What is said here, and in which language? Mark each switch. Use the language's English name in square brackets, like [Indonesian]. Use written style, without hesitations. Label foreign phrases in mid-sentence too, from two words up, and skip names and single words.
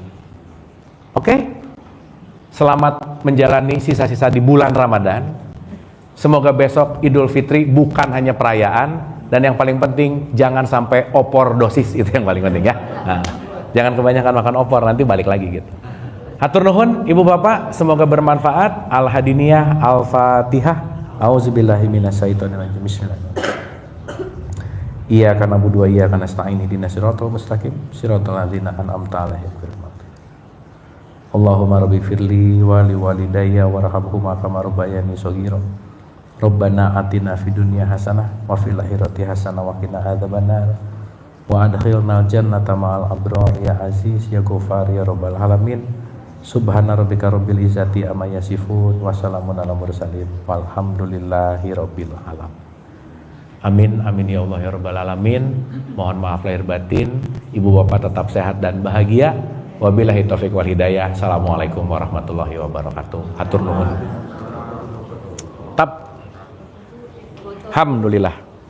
[Indonesian] Oke? Selamat menjalani sisa-sisa di bulan Ramadan. Semoga besok Idul Fitri bukan hanya perayaan, dan yang paling penting jangan sampai opor dosis, itu yang paling penting ya. Nah, jangan kebanyakan makan opor, nanti balik lagi gitu. [Sundanese] Hatur nuhun [Indonesian] Ibu Bapak, semoga bermanfaat. [Arabic] الهادينية، الفاتحة. أعوذ بالله من الشيطان الرجيم. بسم الله الرحمن الرحيم. إياك نعبد وإياك نستعين، اهدنا الصراط المستقيم، صراط الذين أنعمت عليهم غير المغضوب. اللهم رب اغفر لي ولوالدي وارحمهما كما ربياني صغيرا. ربنا آتنا في الدنيا حسنة وفي الآخرة حسنة وقنا عذاب النار وأدخلنا الجنة مع الأبرار يا عزيز يا غفار يا رب العالمين. سبحان ربك رب العزة عما يصفون وسلام على المرسلين والحمد لله رب العالمين. آمين آمين يا الله يا رب العالمين. [Indonesian] Mohon maaf lahir batin. Ibu Bapak tetap sehat dan bahagia. [Arabic] وبالله التوفيق والهداية. السلام عليكم ورحمة الله وبركاته. [Sundanese] Hatur nuhun. Alhamdulillah.